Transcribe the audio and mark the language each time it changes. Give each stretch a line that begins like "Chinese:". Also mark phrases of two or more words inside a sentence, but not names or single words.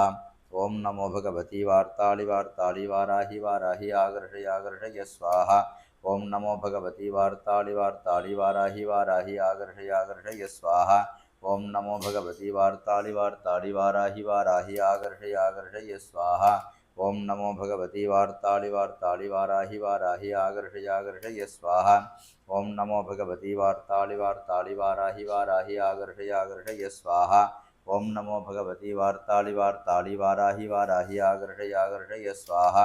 Sanskrit: ओं नमो भगवती वार्ताळि वाराहि वाराहि आगर्षय स्वाहा। ओं नमो भगवती वार्ताळि वाराहि वाराहि आगर्षय स्वाहा। ओं नमो भगवती वार्ताळि वाराहि वाराहि आगर्षय स्वाहा। ओम् नमो भगवति वार्ताळि वार्ताळि वाराहि वाराहि आकर्षय स्वाहा. ओम् नमो भगवति वार्ताळि वार्ताळि वाराहि वाराहि आकर्षय स्वाहा. ओम् नमो भगवति वार्ताळि वार्ताळि वाराहि वाराहि आकर्षय स्वाहा.